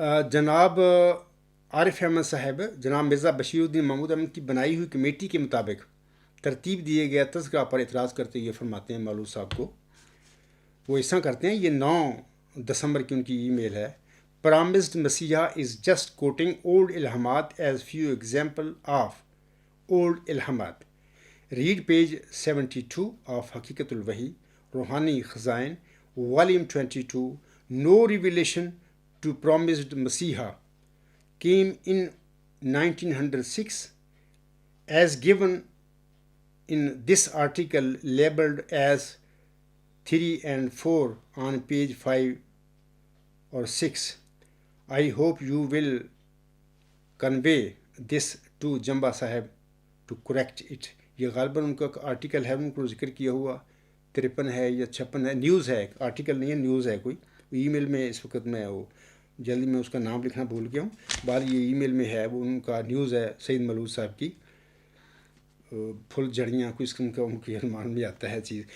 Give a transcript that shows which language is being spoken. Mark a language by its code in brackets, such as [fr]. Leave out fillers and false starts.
[ur] جناب عارف احمد صاحب جناب مرزا بشیر الدین محمود احمد کی بنائی ہوئی کمیٹی کے مطابق ترتیب دیے گئے تذکرہ پر اعتراض کرتے ہوئے فرماتے ہیں مولود صاحب کو, وہ ایسا کرتے ہیں, یہ 9 دسمبر کی ان کی ای میل ہے. [en] Promised Messiah is just quoting old ilhamat as few example of old ilhamat. Read page 72 of Haqiqatul Wahi, Rohani Khazain, volume 22. No revelation to promised Messiah came in 1906 as given in this article labeled as 3 and 4 on page 5 or 6. I hope you will convey this to Jamba Sahib to correct it. [ur] یہ غالباً ان کا article ہے, ان کو ذکر کیا ہوا 53 ہے یا 56 ہے, نیوز ہے, آرٹیکل نہیں ہے نیوز ہے کوئی. ای میل میں اس وقت میں وہ جلدی میں اس کا نام لکھنا بھول گیا ہوں, بہرحال یہ ای میل میں ہے, وہ ان کا نیوز ہے سید ملود صاحب کی پھل جھڑیاں کوئی قسم کا ان کی عنوان میں آتا ہے چیز.